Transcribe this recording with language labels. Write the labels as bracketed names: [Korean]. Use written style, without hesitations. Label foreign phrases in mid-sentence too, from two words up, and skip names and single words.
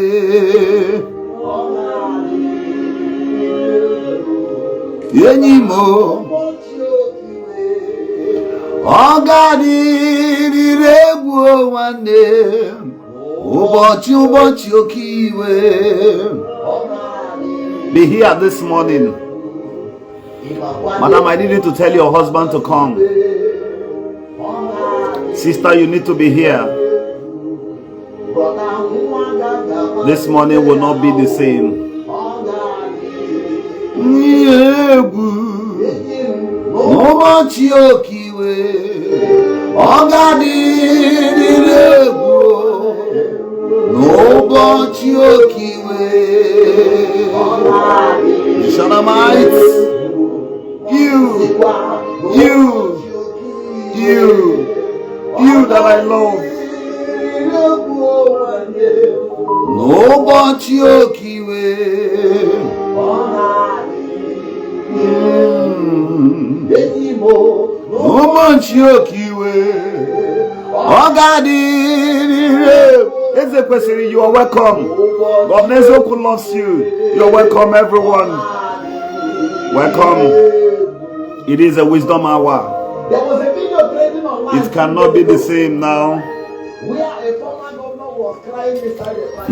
[Igbo] enyi m, ọ ga-adịrịrị egwu nwanne m. Ụbọchị oke iwe. [English] Be here this morning. Madam, I need you to tell your husband to come. Sister, you need to be here. This morning will not be the same. [Igbo] N'ụbọchị oke iwe, ọ ga-adịrịrị egwu. N'ụbọchị oke iwe, [English] the Shanamites, you that I love. [Igbo] N'ụbọchị oke iwe, n'ụbọchị oke iwe, ọ ga-adịrịrị. Eze kwesịrị, [English] you are welcome. God Nezoku loves you. You are welcome, everyone. Welcome. It is a wisdom hour. there was a video trending online. It cannot be the same now. Where a former governor was crying inside the fire.